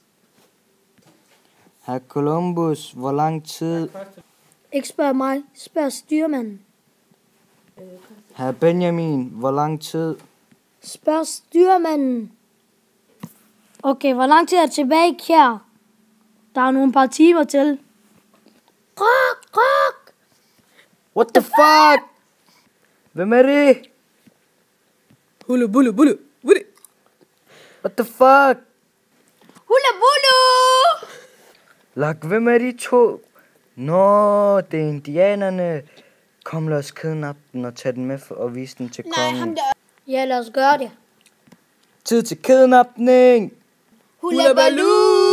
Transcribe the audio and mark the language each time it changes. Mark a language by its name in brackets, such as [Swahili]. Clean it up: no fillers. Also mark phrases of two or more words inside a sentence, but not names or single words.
[Danish] Herr Columbus, hvor lang tid... Ikke spørg mig, spørg styrmanden. Herr Benjamin, hvor lang tid... Spørg styrmanden. Okay, hvor lang tid er tilbage her? Der er nogle par timer til. Krok, krok! [English] What the fuck? [Danish] Hvem er det? Hule, bulle, bulle, bulle. [English] What the fuck? Hule, bulle! [Danish] Lak, hvem er de to? Nå, det er indianerne. Kom, lad os kidnappe den og tage den med og vise den til kongen. Ja, lad os gøre det. Tid til kidnapning! Hulabaloo!